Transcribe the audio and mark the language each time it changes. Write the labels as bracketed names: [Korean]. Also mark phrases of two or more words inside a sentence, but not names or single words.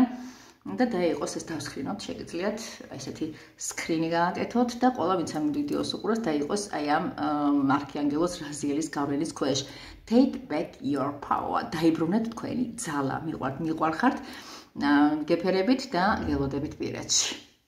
[Georgian] და დაიყოს ეს დავსკრინოთ, შეგიძლიათ ესეთი სკრინი გააკეთოთ და ყველა ვინც ამ ვიდეოს უყურებს დაიყოს აი ამ არქანგელოს რაზიელის გავლენის ქვეშ. [English] Take back your power. [Georgian] დაიბრუნეთ თქვენი ძალა. მიყვარხართ, გეფერებით და გელოდებით პირეთში.